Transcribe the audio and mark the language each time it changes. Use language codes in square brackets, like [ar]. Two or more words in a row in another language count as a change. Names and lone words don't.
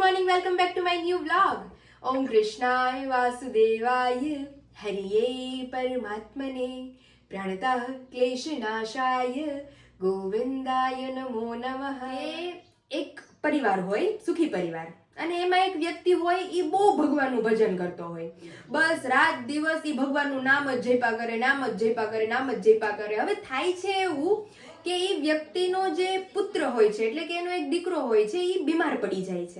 [en] welcome back to my new vlog. [sa] ॐ कृष्णाय वासुदेवाय हरये परमात्मने प्रणतः क्लेशनाशाय गोविन्दाय नमो नमः. [gu] એક પરિવાર હોય, સુખી પરિવાર, અને એમાં એક વ્યક્તિ હોય એ બહુ ભગવાનનું ભજન કરતો હોય. બસ રાત દિવસ એ ભગવાનનું નામ જ જપ્યા કરે, નામ જ જપ્યા કરે, નામ જ જપ્યા કરે. હવે થાય છે એવું કે એ વ્યક્તિનો જે પુત્ર હોય છે, એટલે કે એનો એક દીકરો હોય છે, એ બીમાર પડી જાય છે.